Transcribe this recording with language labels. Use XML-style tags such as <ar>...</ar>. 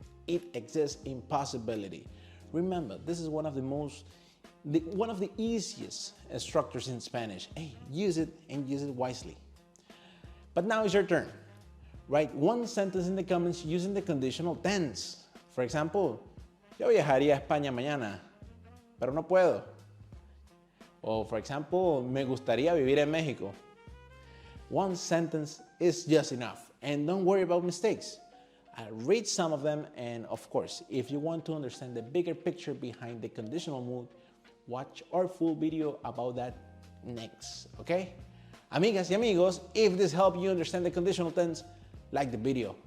<en>It exists in possibility. Remember, this is one of the easiest structures in Spanish. Hey, use it and use it wisely. But now it's your turn. Write one sentence in the comments using the conditional tense. For example,</en> <es>yo viajaría a España mañana, pero no puedo.</es> <en>Or for example,</en> <es>me gustaría vivir en México.</es> <en>One sentence is just enough, and don't worry about mistakes. I'll read some of them, and of course, if you want to understand the bigger picture behind the conditional mood, watch our full video about that next, okay?</en> <es>Amigas y amigos,</es> <en>if this helped you understand the conditional tense, like the video.</en>